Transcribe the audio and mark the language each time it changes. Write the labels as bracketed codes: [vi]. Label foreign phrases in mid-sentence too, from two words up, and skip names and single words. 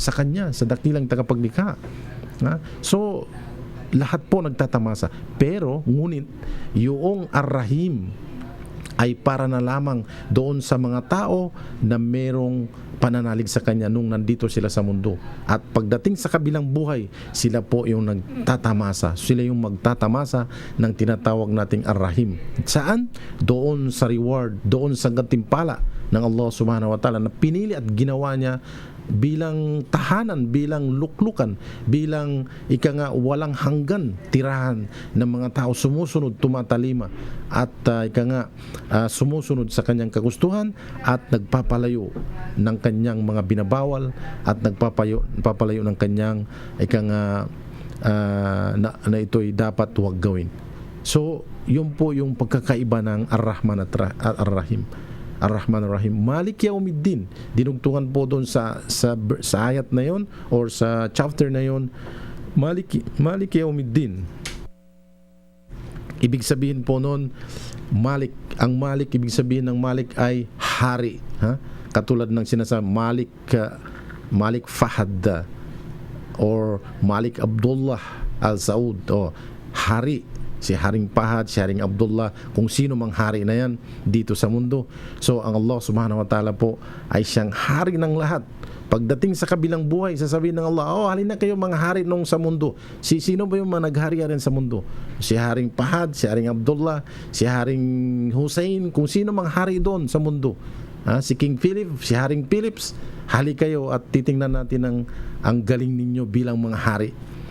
[tl] Sa Kanya, sa dakilang tagapaglikha. So lahat po nagtatamasa, pero ngunit yung Ar-Rahim ay para na lamang doon sa mga tao na merong pananalig sa Kanya nung nandito sila sa mundo. At pagdating sa kabilang buhay, sila po yung nagtatamasa. Sila yung magtatamasa ng tinatawag nating Ar-Rahim. Saan? Doon sa reward, doon sa gantimpala ng [ar] الله سبحانه وتعالى [tl] na pinili at ginawa niya bilang tahanan, bilang luklukan, bilang ika nga walang hanggan tirahan ng mga tao sumusunod, tumatalima at ika nga sumusunod sa kanyang kagustuhan at nagpapalayo ng kanyang mga binabawal at nagpapalayo ng kanyang ika nga na ito'y dapat huwag gawin. So, yun po yung pagkakaiba ng Ar-Rahman at Ar-Rahim. [ar] الرحمن الرحيم. مالك يوم الدين. [tl] Dinugtungan po doon sa ayat na yon or sa chapter na yon. [ar] مالك يوم الدين. [tl] Ibig sabihin po noon, Malik. Ang Malik, ibig sabihin ng Malik ay hari. Katulad ng sinasabi, Malik Fahad or Malik Abdullah Al-Saud. Hari. Si Haring Fahad, si Haring Abdullah, kung sino mang hari na yan dito sa mundo. So ang [ar] الله سبحانه وتعالى [tl] po ay siyang hari ng lahat. Pagdating sa kabilang buhay, sasabihin ng Allah, halin na kayo mga hari nung sa mundo. Sino ba yung mga naghari rin sa mundo? Si Haring Fahad, si Haring Abdullah, si Haring Hussein, kung sino mang hari doon sa mundo. Si King Philip, si Haring Philips, hali kayo at titingnan natin ang galing ninyo bilang mga hari.